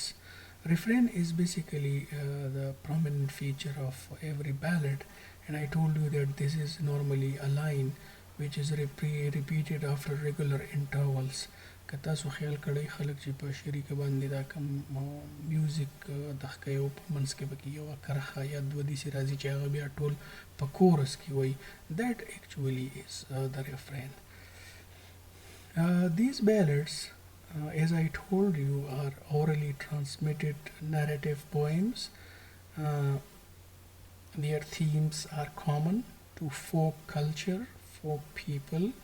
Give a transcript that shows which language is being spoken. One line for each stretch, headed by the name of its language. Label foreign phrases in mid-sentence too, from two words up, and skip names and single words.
English: Refrain is basically the prominent feature of every ballad, and I told you that this is normally a line which is repeated after regular intervals.
Pashto: که تاسو خیال کړئ خلک چې په شریکه باندې دا کم میوزیک دغه کوي او په منځ کې پکې یوه کرښه یا دوه داسې راځي چې هغه بیا ټول په کورس کې وایي
English: that actually is the refrain. These ballads, as I told you, are orally transmitted narrative poems. Their themes are common to folk culture, folk people.